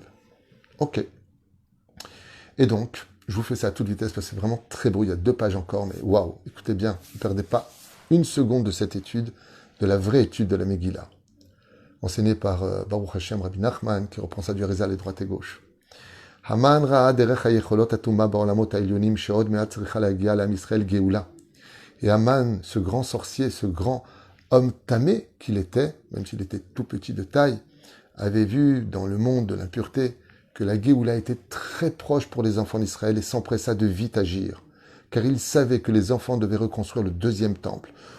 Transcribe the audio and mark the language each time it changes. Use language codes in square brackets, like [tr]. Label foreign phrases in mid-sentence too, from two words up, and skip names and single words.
[fr] Ok. Et donc, je vous fais ça à toute vitesse parce que c'est vraiment très beau. Il y a 2 pages encore, mais waouh, écoutez bien, ne perdez pas une seconde de cette étude, de la vraie étude de la Megillah, enseignée par Baruch Hashem, Rabbi Nachman, qui reprend ça du Rézal et droite et gauche. [he] המן ראה דרך היכולות אטומה בעולמות העליונים שעוד מעט צריכה להגיע לעם ישראל גאולה. [fr] Et Haman, ce grand sorcier, ce grand homme tamé qu'il était, même s'il était tout petit de taille, avait vu dans le monde de l'impureté que la Géoula était très proche pour les enfants d'Israël et s'empressa de vite agir, car il savait que les enfants devaient reconstruire le 2e temple.